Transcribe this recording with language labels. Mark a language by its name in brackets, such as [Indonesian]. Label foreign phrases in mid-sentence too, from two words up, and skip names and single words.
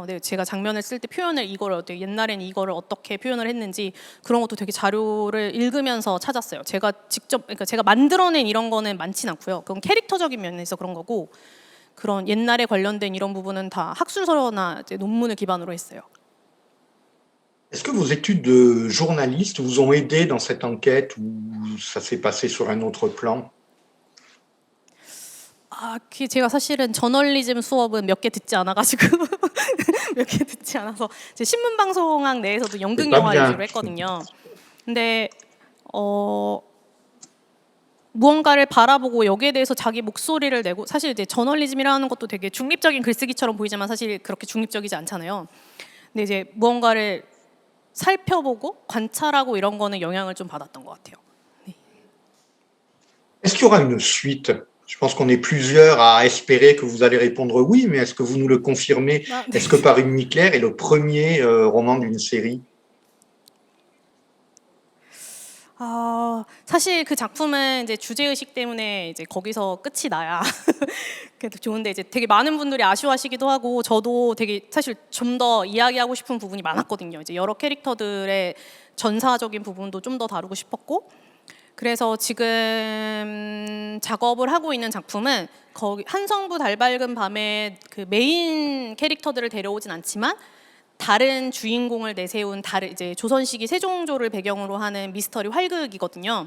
[Korean] 근데 제가 장면을 쓸 때 표현을 옛날엔 이거를 어떻게 표현을 했는지 그런 것도 되게 자료를 읽으면서 찾았어요. 그러니까 제가 만들어낸 이런 거는 많진 않고요. 그건 캐릭터적인 면에서 그런 거고 그런 옛날에 관련된 이런 부분은 다 학술서나 이제 논문을 기반으로 했어요. [French] Est-ce que vos études de journaliste vous ont aidé dans cette enquête ou ça s'est passé sur un autre plan? [Korean] 아, 그게 제가 사실은 저널리즘 수업은 몇 개 듣지 않아 가지고 몇 개 듣지 않아서 제 신문 방송학 내에서도 연극 [French] C'est pas [Korean] 영화 [French] bien. [Korean] 위주로 했거든요. 근데 어 무언가를 바라보고 여기에 대해서 자기 목소리를 내고 사실 이제 저널리즘이라는 것도 되게 중립적인 글쓰기처럼 보이지만 사실 그렇게 중립적이지 않잖아요. 근데 이제 무언가를 살펴보고 관찰하고 이런 거는 영향을 좀 받았던 것 같아요. [French] Est-ce qu'il y aura une suite? Je pense qu'on est plusieurs à espérer que vous allez répondre oui, mais est-ce que vous nous le confirmez? [Korean] 아, 네. [French] Est-ce que Par une nuit claire est le premier roman d'une série? [Korean] 사실 그 작품은 이제 주제 의식 때문에 이제 거기서 끝이 나야 그래도 좋은데 이제 되게 많은 분들이 아쉬워하시기도 하고 저도 되게 사실 좀 더 이야기하고 싶은 부분이 많았거든요. 이제 여러 캐릭터들의 전사적인 부분도 좀 더 다루고 싶었고 그래서 지금 작업을 하고 있는 작품은 거기 한성부 달밝은 밤에 그 메인 캐릭터들을 데려오진 않지만 다른 주인공을 내세운 다른 이제 조선 시기 세종조를 배경으로 하는 미스터리 활극이거든요.